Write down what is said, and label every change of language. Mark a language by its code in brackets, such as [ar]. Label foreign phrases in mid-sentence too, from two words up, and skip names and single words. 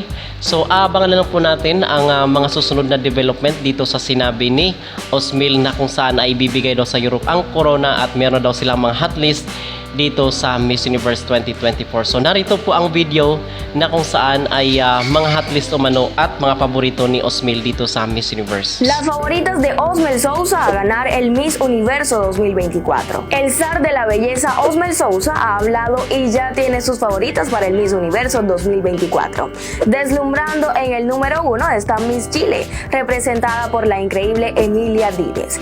[tl] So abangan na lang po natin ang mga susunod na development dito sa sinabi ni Osmel na kung saan ay ibibigay daw sa Europe ang corona at meron daw silang mga hotlist dito sa Miss Universe 2024. So narito po ang video na kung saan ay mga hotlist umano at mga paborito ni Osmel dito sa Miss Universe. [es] Las favoritas de Osmel Sousa a ganar el Miss Universo 2024. El zar de la belleza Osmel Sousa ha hablado y ya tiene sus favoritas para el Miss Universo 2024. Deslumbrando en el número 1 está Miss Chile, representada por la increíble Emilia Díez.